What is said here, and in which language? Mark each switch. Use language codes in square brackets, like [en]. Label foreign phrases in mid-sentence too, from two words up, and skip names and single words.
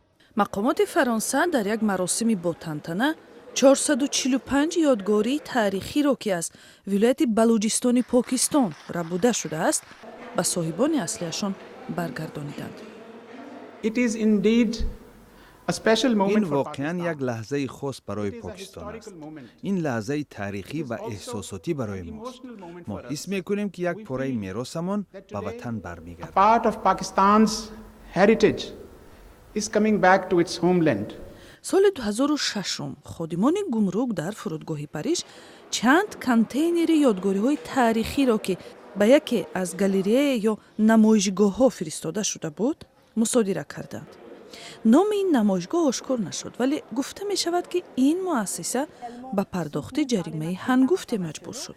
[tg] мақомоти Фаронса дар як маросими ботантана 445 ёдгории таърихиро ки аз вилояти Балуҷистони Покистон рабуда шудааст ба соҳибони аслиашон баргардониданд. [fa] این واقعاً یک لحظه خاص برای پاکستان است. این لحظه تاریخی و احساساتی برای ماست. ما حس می‌کنیم که یک پاره میراثمان به وطن برمیگردد. [en] Part of Pakistan's heritage is coming back to its homeland. [tg] соли 2006 ходимони гумрук дар фурудгоҳи Париж чанд контейнери ёдгориҳои таърихиро ки ба яке аз галерея ё намоишгоҳҳо фиристода шуда буд мусодира карданд. номи ин намоишгоҳ ошкор нашуд, вале гуфта мешавад ки ин муассиса ба пардохти ҷаримаи ҳангуфте маҷбур шуд.